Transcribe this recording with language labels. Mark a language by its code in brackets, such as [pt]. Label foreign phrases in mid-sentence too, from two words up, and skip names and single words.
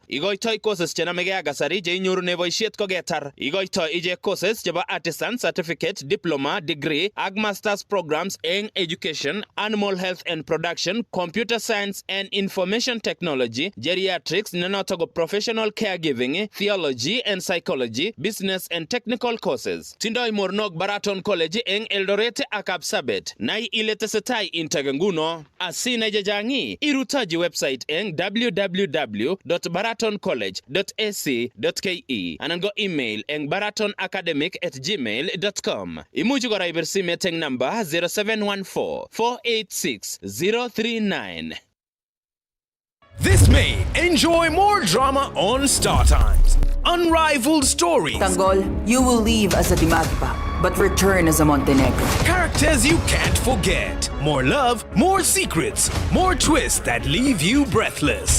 [kln] Igoitoi courses chenamegei ak kasari che inyorune boisiet koketar. Igoitoi ichek [en] courses chebo artisan certificate, diploma, degree ak masters programs eng education, animal health and production, computer science and information technology, geriatrics [kln] nenoto ko [en] professional caregiving, theology and psychology, business and technical courses. [kln] Tindoi mornok Baraton College eng Eldoret ak Sabet nai ile tesetai integenguno asina jajangi irutaji website eng www.baratoncollege.ac.ke anan go email eng baratonacademic@gmail.com. Imuchi kora ibir simet eng number 0714-486-039. [en] This May, enjoy more drama on Star Times. Unrivaled stories. Tanggol, you will leave as a Dimagipa, but return as a Montenegro. Characters you can't forget. More love, more secrets, more twists that leave you breathless.